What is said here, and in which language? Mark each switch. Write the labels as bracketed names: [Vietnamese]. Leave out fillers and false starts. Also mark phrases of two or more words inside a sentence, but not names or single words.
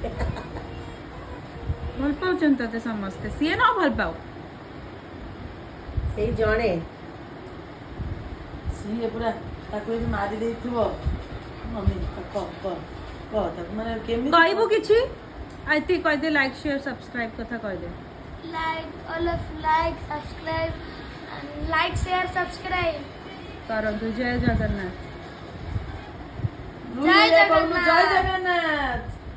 [Odia] ଭଲ ପାଉଛନ୍ତି ତତେ ସମସ୍ତେ ସିଏ ନ ଭଲ ପାଉ ସେଇ ଜଣେ ସିଏ ପୁରା ତାକୁ ଯଦି ମାରି ଦେଇଥିବ ମମି କହ ତାକୁ ମାନେ କେମିତି କହିବୁ କିଛି ଆଇତି କହିଦେ [English] like share subscribe [Odia] କଥା କହିଦେ [English] all of like, subscribe, and like, share, subscribe. [Odia] କରନ୍ତୁ ଜୟ ଜଗନ୍ନାଥ ଜୟ ଜୟ ଜଗନ୍ନାଥ। ଜଗନ୍ନାଥ।